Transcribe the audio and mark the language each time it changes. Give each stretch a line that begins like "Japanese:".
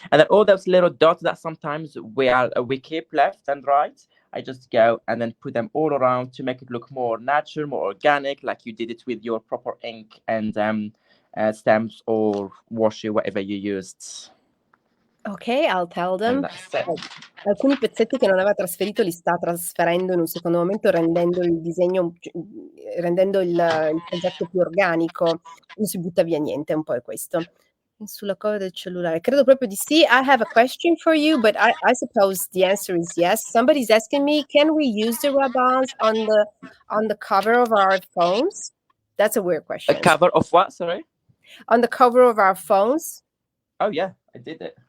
English: And then all those little dots that sometimes we keep left and right, I just go and then put them all around to make it look more natural, more organic, like you did it with your proper ink and stamps or washi, whatever you used. Okay, I'll tell them. And that's it.
Italian: Alcuni pezzetti che non aveva trasferito li sta trasferendo in un secondo momento, rendendo il disegno rendendo il progetto più organico. Non si butta via niente, un po' è questo. Sulla cover del cellulare. Credo proprio di sì.
English: I have a question for you, but I suppose the answer is yes. Somebody's asking me, can we use the rub-ons on the cover of our phones? That's a weird A question. cover of what? Sorry. On the cover of our phones? Oh yeah, I did it.